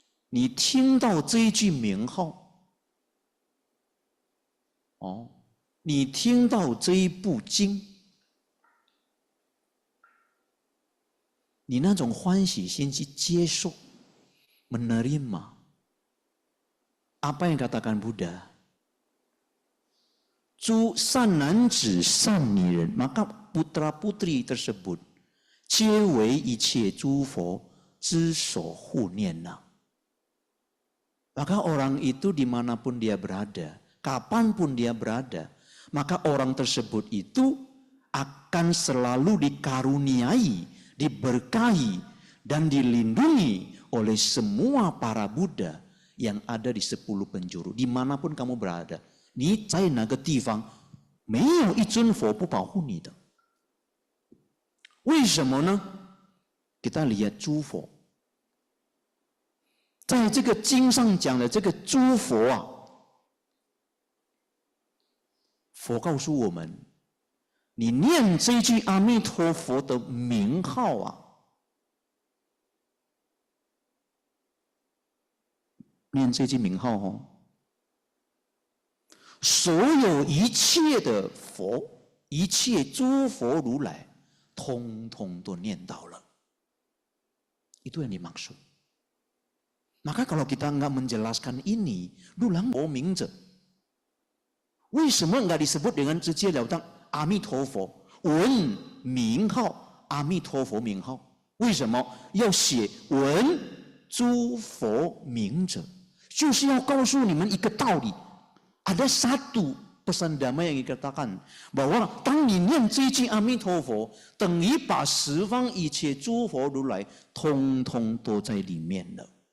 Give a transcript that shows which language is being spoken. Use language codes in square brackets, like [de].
[zh] 你听到这一句名号，你听到这一部经，你那种欢喜心去接受 [id] menerima apa yang katakan Buddha? [zh] 诸善男子、善女人, [id] maka putra-putri tersebut [zh] 皆为一切诸佛之所护念呐。 [id] Maka orang itu dimanapun dia berada, kapanpun dia berada, maka orang tersebut itu akan selalu dikaruniai, diberkahi, dan dilindungi oleh semua para Buddha yang ada di 10 penjuru, dimanapun kamu berada. [zh] 你在哪个地方，没有一尊佛不保护你的。为什么呢？ [id] Kita lihat [zh] 诸佛，在这个经上讲的这个诸佛啊，佛告诉我们，你念这句阿弥陀佛的名号啊。念这句名号哦，所有一切的佛，一切诸佛如来，通通都念到了。 [id] Itu yang dimaksud. Maka kalau kita nggak menjelaskan ini, Dulang佛名者，为什么nggak disebut dengan 直截了当阿弥陀佛？ [zh] 闻名号阿弥陀佛名号，为什么要写闻诸佛名者？就是要告诉你们一个道理， [id] ada satu pesan damai yang dikatakan bahwa [zh] 当你念这句阿弥陀佛，等于把十方一切诸佛如来通通都在里面了。